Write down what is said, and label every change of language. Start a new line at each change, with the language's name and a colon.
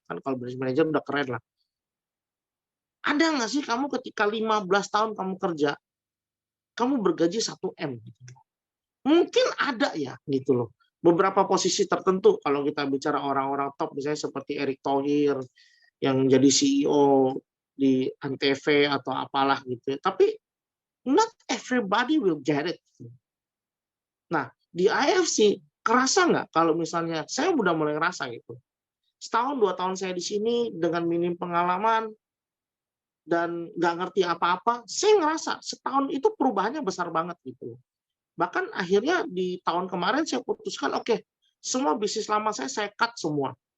Indonesian: Kan kalau branch manager udah keren lah. Ada nggak sih kamu ketika 15 tahun kamu kerja, kamu bergaji 1 M? Mungkin ada ya gitu loh. Beberapa posisi tertentu kalau kita bicara orang-orang top misalnya seperti Erick Thohir yang jadi CEO di Antv atau apalah gitu. Tapi
English: not everybody will get it.
Indonesian: Nah, di AFC kerasa nggak kalau misalnya saya udah mulai ngerasa gitu. Setahun 2 tahun saya di sini dengan minim pengalaman dan nggak ngerti apa-apa, saya ngerasa setahun itu perubahannya besar banget gitu. Bahkan akhirnya di tahun kemarin saya putuskan, oke, semua bisnis lama saya cut semua.